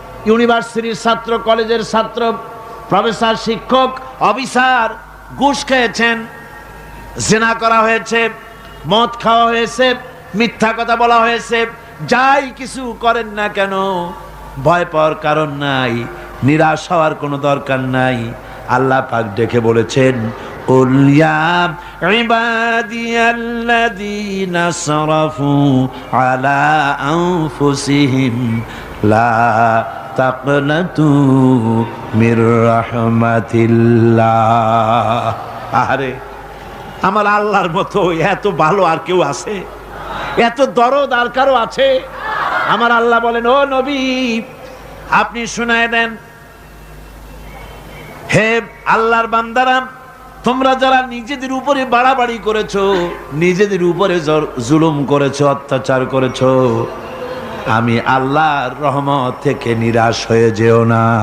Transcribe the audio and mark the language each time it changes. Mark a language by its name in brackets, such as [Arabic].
[Bangla] ইউনিভার্সিটির ছাত্র, কলেজের ছাত্র, প্রফেসর, শিক্ষক, অফিসার ঘুষ খেয়েছেন, জিনা করা হয়েছে, মদ খাওয়া হয়েছে, মিথ্যা কথা বলা হয়েছে, যাই কিছু করেন না কেন ভয় পাওয়ার কারণ নাই, নিরাশ হওয়ার কোনো দরকার নাই। [Arabic] আল্লাহ পাক ডেকে বলেছেন, قل يا عبادي الذين اسرفوا على أنفسهم لا تقنطوا من رحمة الله। [Bangla] আরে আমার আল্লাহর মতো এত ভালো আর কেউ আছে? এত দরদ আর কারো আছে? আমার আল্লাহ বলেন, ও নবী আপনি শুনায় দেন, হে আল্লাহর বান্দারা, তোমরা যারা নিজেদের উপরে বাড়াবাড়ি করেছো, নিজেদের উপরে জুলুম করেছো, অত্যাচার করেছো, আমি আল্লাহর রহমত থেকে নিরাশ হয়ে যেও না।